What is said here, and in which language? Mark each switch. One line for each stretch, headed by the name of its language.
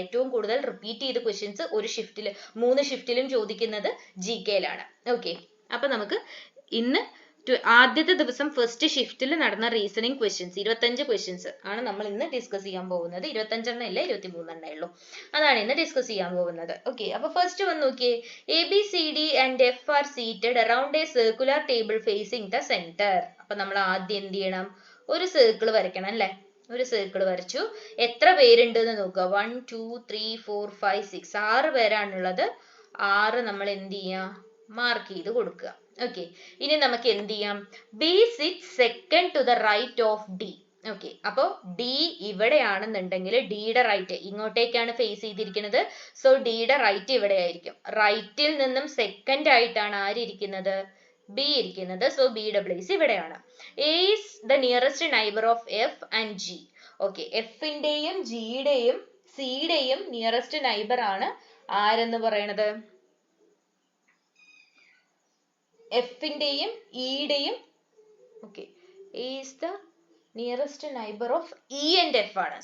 Malayalam: ഏറ്റവും കൂടുതൽ റിപ്പീറ്റ് ചെയ്ത് ക്വസ്റ്റ്യൻസ് ഒരു ഷിഫ്റ്റിൽ 3 ഷിഫ്റ്റിലും ചോദിക്കുന്നത് GK യിലാണ്. ഓക്കെ, അപ്പൊ നമുക്ക് ഇന്ന് ആദ്യത്തെ ദിവസം ഫസ്റ്റ് ഷിഫ്റ്റിൽ നടന്ന റീസണിങ് ക്വസ്റ്റ്യൻസ് 25 ക്വസ്റ്റ്യൻസ് ആണ് നമ്മൾ ഇന്ന് ഡിസ്കസ് ചെയ്യാൻ പോകുന്നത്. 25 ഇല്ല, 23 ഉള്ളൂ. അതാണ് ഇന്ന് ഡിസ്കസ് ചെയ്യാൻ പോകുന്നത്. ഓക്കെ, അപ്പൊ ഫസ്റ്റ് വന്ന് നോക്കിയേ,
English: ABCD and F are seated around a circular table facing the center.
Malayalam: അപ്പൊ നമ്മൾ ആദ്യം എന്ത് ചെയ്യണം, ഒരു സർക്കിൾ വരയ്ക്കണം അല്ലെ. ഒരു സർക്കിൾ വരച്ചു. എത്ര പേരുണ്ട് എന്ന് നോക്കുക, 1 2 3 4 5 6, 6 പേരാണുള്ളത്. 6 നമ്മൾ എന്ത് ചെയ്യാം, മാർക്ക് ചെയ്ത് കൊടുക്കുക. ഓക്കെ, ഇനി നമുക്ക് എന്ത് ചെയ്യാം,
English: B sits second to the right of D.
Malayalam: Okay, അപ്പോ D ഇവിടെയാണെന്നുണ്ടെങ്കിൽ ഡിയുടെ റൈറ്റ് ഇങ്ങോട്ടേക്കാണ് ഫേസ് ചെയ്തിരിക്കുന്നത്. സോ ഡിയുടെ റൈറ്റ് ഇവിടെ ആയിരിക്കും. റൈറ്റിൽ നിന്നും സെക്കൻഡ് ആയിട്ടാണ് ആരിയിരിക്കുന്നത്, B ഇരിക്കുന്നത്. സോ ബിയുടെ പ്ലേസ് ഇവിടെയാണ്.
English: A is the nearest neighbor of F and G.
Malayalam: Okay, എഫിന്റെയും ജിയുടെയും സിയുടെയും nearest neighbour ആണ് ആരെന്ന് പറയണത്, എഫിന്റെയും ഇയുടെയും.
English: Okay, is the nearest neighbour of E and F ആണ്.